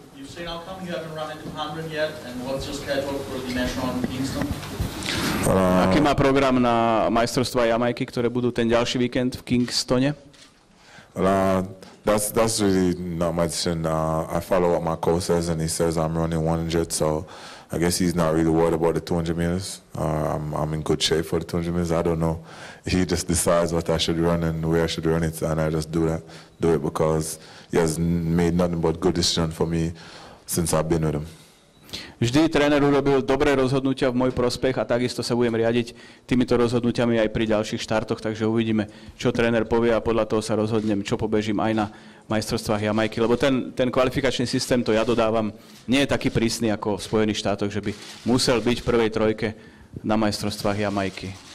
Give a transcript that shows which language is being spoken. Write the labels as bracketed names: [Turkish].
[English] You say how come you haven't run into 100 yet, and what's your schedule for the national in Kingston? [Slovak] Aký má program na majstrovstvá Jamajky, ktoré budú ten ďalší víkend v Kingstone? [English] That's really not my decision. I follow what my coach says, and he says I'm running 100, so I guess he's not really worried about the 200 meters. I'm in good shape for the 200 meters. I don't know. He just decides what I should run and where I should run it, and I just do it because he has made nothing but good decision for me since I've been with him. [Slovak] Vždy tréner urobil dobré rozhodnutia v môj prospech a takisto sa budem riadiť týmito rozhodnutiami aj pri ďalších štartoch, takže uvidíme, čo tréner povie a podľa toho sa rozhodnem, čo pobežím aj na majstrovstvách Jamajky, lebo ten kvalifikačný systém, to ja dodávam, nie je taký prísny ako v Spojených štátoch, že by musel byť v prvej trojke na majstrovstvách Jamajky.